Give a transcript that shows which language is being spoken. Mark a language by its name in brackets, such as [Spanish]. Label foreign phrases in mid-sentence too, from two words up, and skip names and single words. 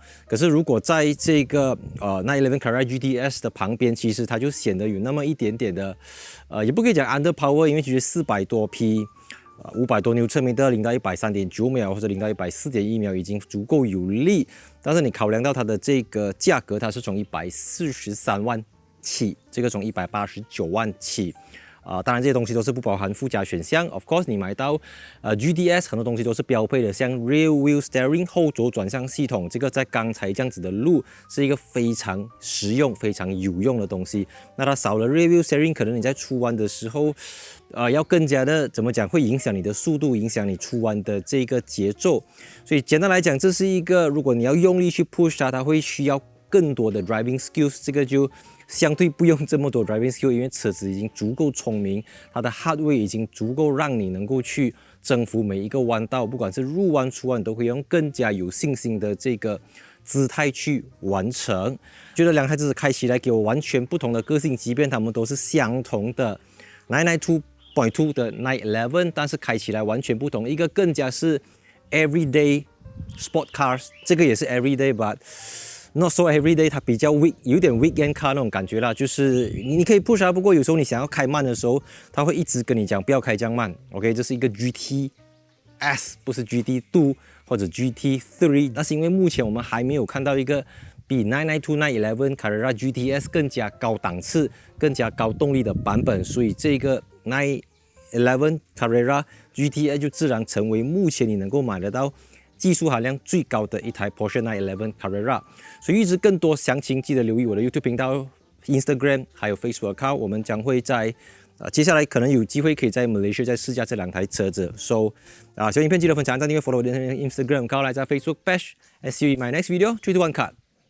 [Chinese] 可是如果在這個911 Carrera GTS 的旁邊，其實它就顯得有那麼一點點的，也不可以講 underpower， 因為其實400多匹，500多 Nm 0到100 3.9秒或者0到100 4.1秒已經足夠有力。但是你考量到它的這個價格，它是從143萬起，這個從189萬起。當然這些東西都是不包含附加選項。 [English] Of course， [Chinese] 你買到GTS 很多東西都是標配的，像 [English] Rear Wheel Steering [Chinese] 後軸轉向系統，這個在剛才這樣子的路是一個非常實用、非常有用的東西。那它少了 [English] Rear Wheel Steering， [Chinese] 可能你在出彎的時候，要更加的怎麼講，會影響你的速度，影響你出彎的這個節奏。所以簡單來講，這是一個如果你要用力去 push 它，它會需要更多的 [English] driving skills， [Chinese] 這個就相對不用這麼多 [English] driving skill， [Chinese] 因為車子已經足夠聰明，它的 hardware 已經足夠讓你能夠去征服每一個彎道，不管是入彎出彎，都會用更加有信心的這個姿態去完成。覺得兩台車子開起來給我完全不同的個性，即便它們都是相同的 992.2 的911，但是開起來完全不同。一個更加是 everyday [English] sport cars， [Chinese] 这個也是 [English] everyday but not so everyday， [Chinese] 它比較有點 [English] weekend car [Chinese] 那種感覺啦，就是你可以 push 它，不過有時候你想要開慢的時候，它會一直跟你講不要開這樣慢。OK， 這是一個 GTS，不是 GT2 或者 GT3， 那是因為目前我們還沒有看到一個比992 911 Carrera GTS 更加高檔次、更加高動力的版本，所以這個911 Carrera GTS 就自然成為目前你能夠買得到技術含量最高的一台 Porsche 911 Carrera。所以，預知更多詳情，記得留意我的 YouTube 頻道、Instagram 還有 [English] Facebook account。 [Chinese] 我們將會在接下來可能有機會可以在 Malaysia 再試駕這兩台車子。So，喜歡影片記得分享、按讚、訂閱、follow 我的 Instagram， 高來在 Facebook Bash。 [English] And see you in my next video。 [Chinese] 3, 2, 1 cut。